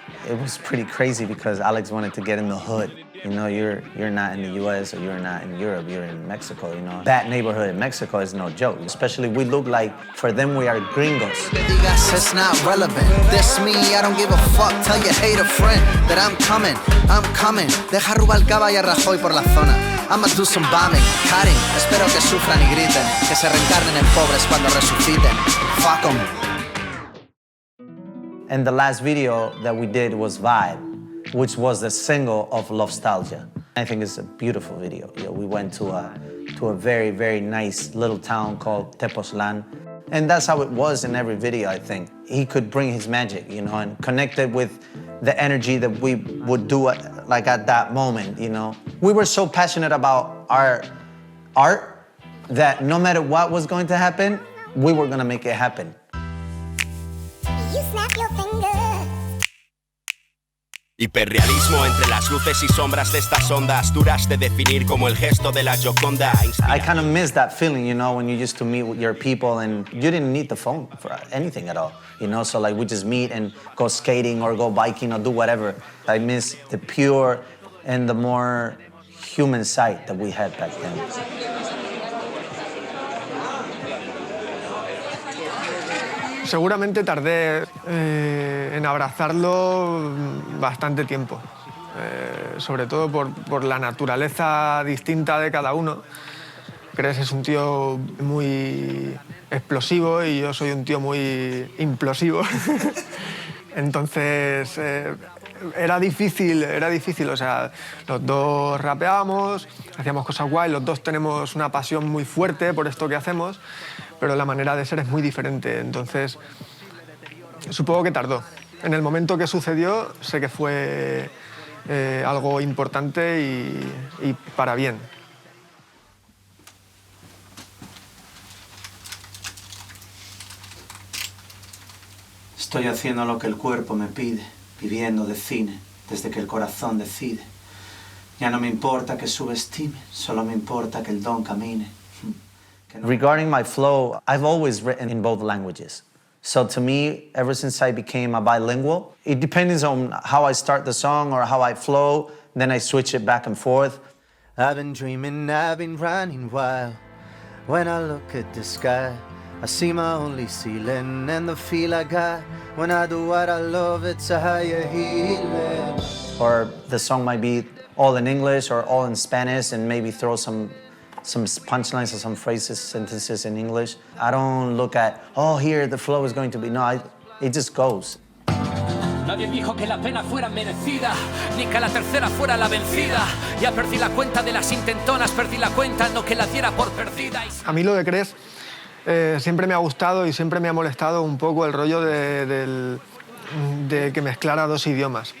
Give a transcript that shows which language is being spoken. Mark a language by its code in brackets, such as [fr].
[en] It was pretty crazy because Alex wanted to get in the hood. You know, you're not in the US or you're not in Europe, you're in Mexico, you know. That neighborhood in Mexico is no joke. Especially we look like, for them, we are gringos. It's not relevant. This me, I don't give a fuck. Tell your hater friend that I'm coming. [es] Deja Rubalcaba y a Rajoy por la zona. [en] I'ma do some bombing, cutting. [es] Espero que sufran y griten. Que se reencarnen en pobres cuando resuciten. [en] Fuck 'em. And the last video that we did was Vibe, which was the single of Lovestalgia. I think it's a beautiful video. You know, we went to a very, very nice little town called Tepoztlán. And that's how it was in every video, I think. He could bring his magic, you know, and connect it with the energy that we would do like at that moment, you know. We were so passionate about our art that no matter what was going to happen, we were gonna make it happen. [es] Hiperrealismo entre las luces y sombras de estas ondas duras de definir como el gesto de la Gioconda. [en] I kind of miss that feeling, you know, when you used to meet with your people and you didn't need the phone for anything at all, you know, so like we just meet and go skating or go biking or do whatever. I miss the pure and the more human side that we had back then. [es] Seguramente tardé en abrazarlo bastante tiempo, sobre todo por la naturaleza distinta de cada uno. Cres es un tío muy explosivo y yo soy un tío muy implosivo. Entonces era difícil, o sea, los dos rapeábamos, hacíamos cosas guay, los dos tenemos una pasión muy fuerte por esto que hacemos, pero la manera de ser es muy diferente, entonces supongo que tardó. En el momento que sucedió sé que fue algo importante y para bien. Estoy haciendo lo que el cuerpo me pide, viviendo de cine, desde que el corazón decide. Ya no me importa que subestime, solo me importa que el don camine. [en] Regarding my flow, I've always written in both languages. So to me, ever since I became a bilingual, it depends on how I start the song or how I flow, then I switch it back and forth. I've been dreaming, I've been running wild. When I look at the sky, I see my only ceiling and the feel I got. When I do what I love, it's a higher healing. Or the song might be all in English or all in Spanish and maybe throw some punchlines or some phrases, sentences in English. I don't look at, oh, here the flow is going to be. No, it just goes. [es] Nadie dijo que la pena fuera merecida, ni que la tercera fuera la vencida. Ya perdí la cuenta de las intentonas, perdí la cuenta, no que la diera por perdida. A mí lo de Cres siempre me ha gustado y siempre me ha molestado un poco el rollo de que mezclara dos idiomas.